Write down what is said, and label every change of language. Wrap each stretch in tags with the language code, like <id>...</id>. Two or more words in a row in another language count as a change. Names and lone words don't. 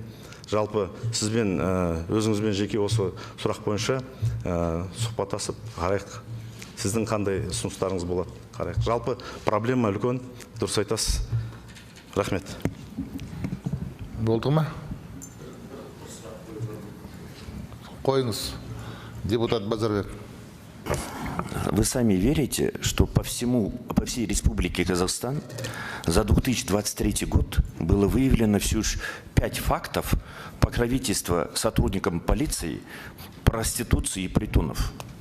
<kk>Жалпы сізбен, өзіңізбен жеке осы сұрақ бойынша сұхбаттасып қарайық. Сіздің қандай ұсыныстарыңыз болады қарайық. Жалпы проблема үлкен, дұрыс айтасыз. Рахмет. Болды ма? Қойыңыз, депутат Базарбек.</kk> <ru>Вы сами верите, что по всей Республике Казахстан за 2023 год было выявлено всего лишь 5 фактов покровительства сотрудникам полиции, проституции и притонов?</ru>